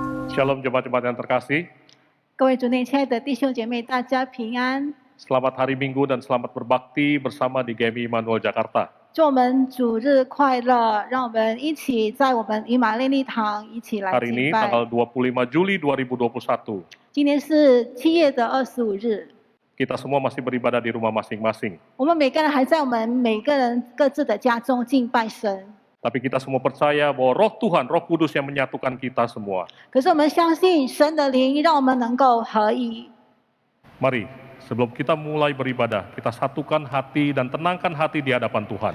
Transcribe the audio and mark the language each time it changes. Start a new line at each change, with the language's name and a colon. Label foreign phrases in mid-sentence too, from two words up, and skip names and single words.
Indonesian: Shalom jemaat-jemaat yang terkasih.
Chinese: 各位主内亲爱的弟兄姐妹，大家平安。
Indonesian: Selamat hari Minggu dan selamat berbakti bersama di GMI Immanuel Jakarta.
Chinese: 祝我们主日快乐！让我们一起在我们以马内利堂一起来
Indonesian: Hari
Chinese: 敬
Indonesian: ini
Chinese: 拜。
Indonesian: tanggal 25 Juli 2021.
Chinese: 今天是7月的25日，
Indonesian: Kita semua masih beribadah di rumah masing-masing.
Chinese: 我们每个人还在我们每个人各自的家中敬拜神。
Indonesian: Tapi kita semua percaya bahwa Roh Tuhan, Roh Kudus yang menyatukan kita semua.
Chinese: 可是我们相信神的灵让我们能够合一。
Indonesian: Mari, sebelum kita mulai beribadah, kita satukan hati dan tenangkan hati di hadapan Tuhan.